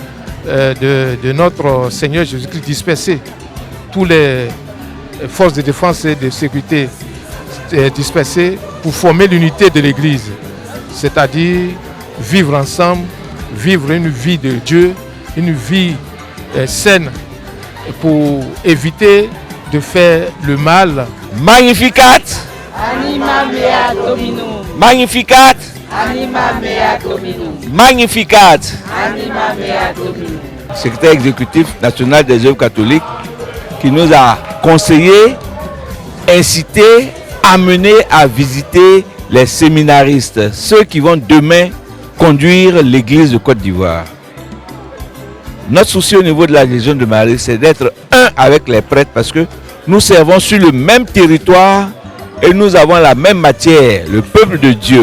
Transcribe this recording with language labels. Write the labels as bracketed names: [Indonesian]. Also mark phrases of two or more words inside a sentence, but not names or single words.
[French] de notre Seigneur Jésus-Christ dispersés, tous les forces de défense et de sécurité dispersées pour former l'unité de l'Église, c'est-à-dire vivre ensemble, vivre une vie de Dieu, une vie saine pour éviter de faire le mal. [Latin] Magnificat! Anima mea Dominum. Magnificat! Anima mea Dominum. Magnificat! Anima mea Dominum. [French] Secrétaire exécutif national des œuvres catholiques qui nous a conseillé, incité, amené à visiter les séminaristes, ceux qui vont demain conduire l'église de Côte d'Ivoire. Notre souci au niveau de la Légion de Marie, c'est d'être un avec les prêtres parce que nous servons sur le même territoire et nous avons la même matière, le peuple de Dieu.